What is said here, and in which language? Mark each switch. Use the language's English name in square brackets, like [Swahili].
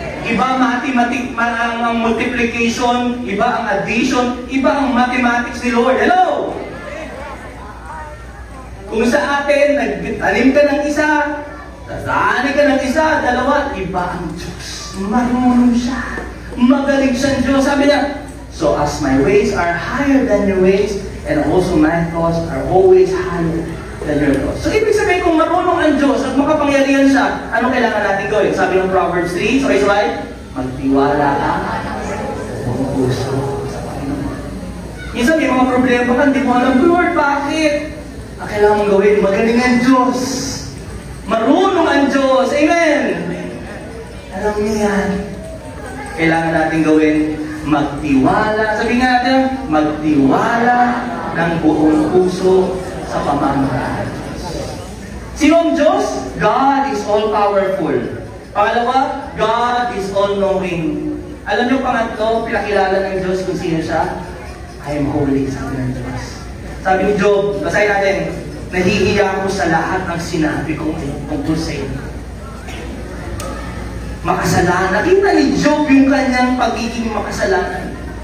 [Filipino] Iba ang multiplication, iba ang addition, iba ang mathematics ni Lord. Hello? Kung sa atin, nagtanim ka ng isa, tatani ka ng isa, dalawa, iba ang Diyos. Marunong siya. Magaling siyang Diyos. Sabi niya, [English] so as my ways are higher than your ways, and also my thoughts are always higher than your thoughts. [Filipino] So ibig sabihin, kung marunong ang Diyos at makapangyarihan siya, ano kailangan natin gawin? Sabi ng Proverbs 3, so is right, magtiwala ka sa puso sa Panginoon. Minsan may mga problema ka, hindi mo alam, Lord, bakit? Ang kailangan mong gawin, magaling ang Diyos. Marunong ang Diyos. Amen! Alam niyo yan. Kailangan natin gawin, magtiwala. Sabi nga natin, magtiwala ng buong puso sa pamamaraan ng Diyos. Sino ang Diyos? [English] God is all-powerful. Pangalawa, God is all-knowing. [Filipino] Alam niyo, pangatlo, pinakilala ng Diyos kung sino siya? [English] I am holy, [Filipino] sabi ng Diyos. Sabi ni Job, basahin natin, nahihiya ko sa lahat ng sinabi ko tungkol sa inyo. Makasalanan. Nakita ni Job yung kanyang pagiging makasalanan.